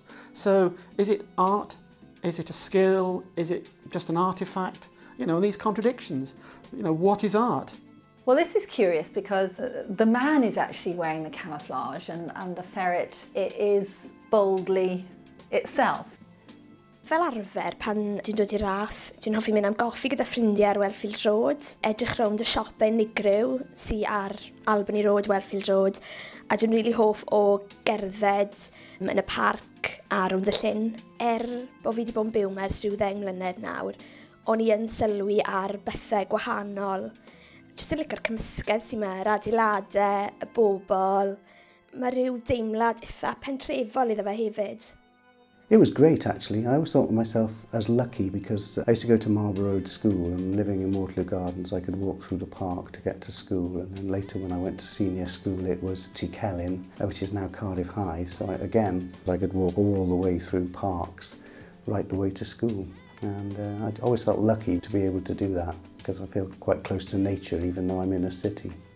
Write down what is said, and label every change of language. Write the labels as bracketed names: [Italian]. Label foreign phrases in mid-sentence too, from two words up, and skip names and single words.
[English] So is it art? Is it a skill? Is it just an artifact? You know, these contradictions. You know, what is art? Well, this is curious because the man is actually wearing the camouflage and the ferret, it is boldly itself. [Welsh] Fel arfer, pan dwi'n dod i'r rath, dwi'n hoffi mynd am goffi gyda ffrindiau ar Wellfield Road, edrych rownd y siopau unigryw sy'n ar Albany Road, Wellfield Road, a dwi'n rili hoff o gerdded yn y parc a rownd y llyn. Bo fi wedi bod yn byw yma ers rhyw 10 mlynedd nawr, o'n i yn sylwi ar bethau gwahanol. Jyst yn licio'r cymysgedd sy'n yma, yr adeiladau, y bobl. Mae rhyw deimlad eitha pentrefol iddo fe hefyd. [English] It was great actually. I always thought of myself as lucky because I used to go to Marlborough Road School, and living in Waterloo Gardens I could walk through the park to get to school, and then later when I went to senior school it was T-Celyn, which is now Cardiff High, so I could walk all the way through parks right the way to school, and I always felt lucky to be able to do that because I feel quite close to nature even though I'm in a city.